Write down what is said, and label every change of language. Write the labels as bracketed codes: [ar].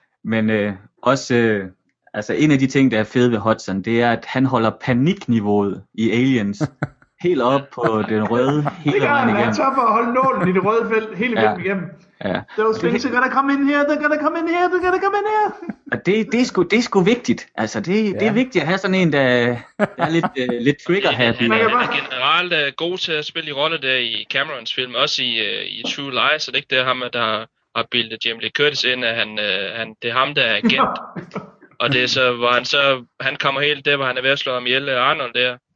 [da] Men også, en af de ting, der er fede ved Hudson, det er, at han holder panikniveauet i Aliens helt op på den røde hele vejen igennem. Det gør han, han tør for at holde nålen i det røde felt hele vejen igennem. Ja. [en] Those things are gonna come in here, they're gonna come in here, they're gonna come in here. [da] Og det er sgu vigtigt. Altså, det er vigtigt at have sådan en, der er lidt trigger-happy. Han er generelt god til at spille i roller der i Camerons film, også i True Lies, så det er ikke det ham, der har bildet Jamie Lee Curtis ind, at han, det er ham, der er agent. Og det er så, hvor han så, han kommer helt der, hvor han er ved at slå ham ihjel Arnold der.